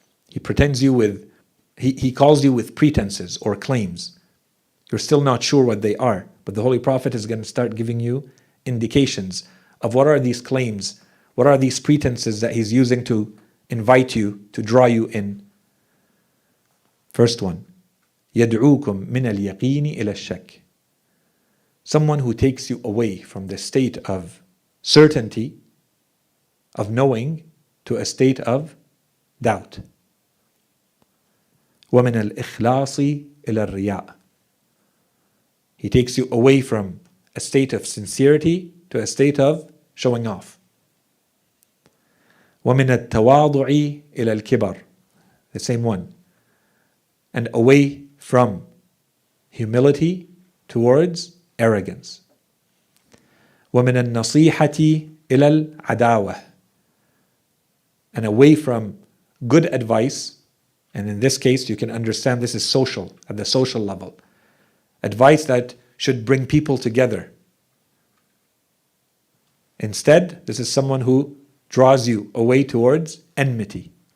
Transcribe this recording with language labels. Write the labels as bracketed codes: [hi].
[en] He pretends you with, he calls you with pretenses or claims. You're still not sure what they are, but the Holy Prophet is going to start giving you indications of what are these claims, what are these pretenses that he's using to invite you, to draw you in. First one, [ar] يدعوكم من اليقين إلى الشك. [en] Someone who takes you away from the state of certainty, of knowing, to a state of doubt. [ar] ومن الإخلاص إلى الرياء. [en] He takes you away from a state of sincerity to a state of showing off. [ar] ومن التواضع إلى الكبر. [en] The same one. And away from humility towards arrogance. [ar] ومن النصيحة إلى العداوة. [en] And away from good advice, and in this case you can understand this is social, at the social level. Advice that should bring people together. Instead, this is someone who draws you away towards enmity.